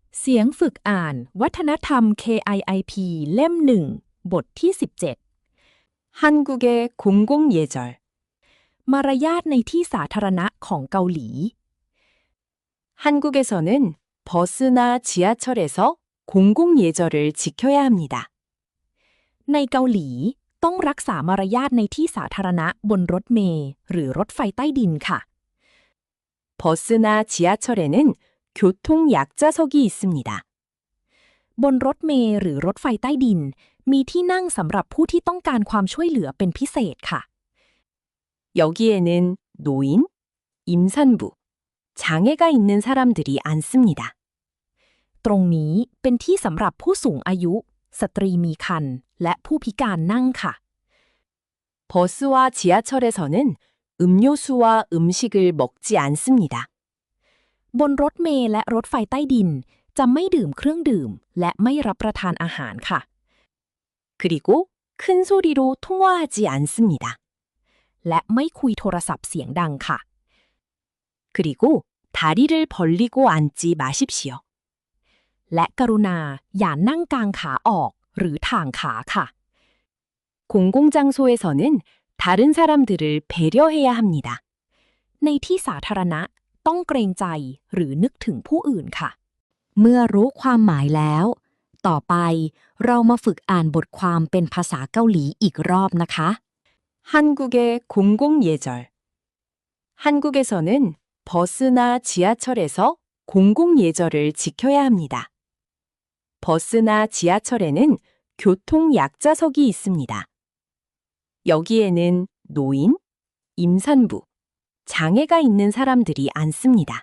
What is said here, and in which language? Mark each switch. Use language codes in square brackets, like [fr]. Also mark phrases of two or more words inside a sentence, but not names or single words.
[th] เสียงฝึกอ่านวัฒนธรรม KIIP เล่ม 1 บทที่ 17 [ko] 한국의 공공예절 [th] มารยาทในที่สาธารณะของเกาหลี [ko] 한국에서는 버스나 지하철에서 공공예절을 지켜야 합니다. [th] ในเกาหลีต้องรักษามารยาทในที่สาธารณะบนรถเมล์หรือรถไฟใต้ดินค่ะ [ko] 버스나 지하철에는 교통약자석이 있습니다. [th] บนรถเมล์หรือรถไฟใต้ดินมีที่นั่งสำหรับผู้ที่ต้องการความช่วยเหลือเป็นพิเศษค่ะ [ko] 여기에는 노인, 임산부, 장애가 있는 사람들이 앉습니다. [th] ตรงนี้เป็นที่สำหรับผู้สูงอายุสตรีมีครรภ์และผู้พิการนั่งค่ะ [ko] 버스와 지하철에서는 음료수와 음식을 먹지 않습니다. [th] บนรถเมล์และรถไฟใต้ดินจะไม่ดื่มเครื่องดื่มและไม่รับประทานอาหารค่ะ [ko] 그리고 큰 소리로 통화하지 않습니다. [th] และไม่คุยโทรศัพท์เสียงดังค่ะ [ko] 그리고 다리를 벌리고 앉지 마십시오. [th] และกรุณาอย่านั่งกางขาออกหรือถ่างขาค่ะ [ko] 공공장소에서는 다른 사람들을 배려해야 합니다. [th] ในที่สาธารณะต้องเกรงใจหรือนึกถึงผู้อื่นค่ะ เมื่อรู้ความหมายแล้ว ต่อไปเรามาฝึกอ่านบทความเป็นภาษาเกาหลีอีกรอบนะคะ [ko] 한국의 공공예절. 한국에서는 버스나 지하철에서 공공예절을 지켜야 합니다. 버스나 지하철에는 교통약자석이 있습니다. 여기에는 노인, 임산부, 장애가 있는 사람들이 앉습니다.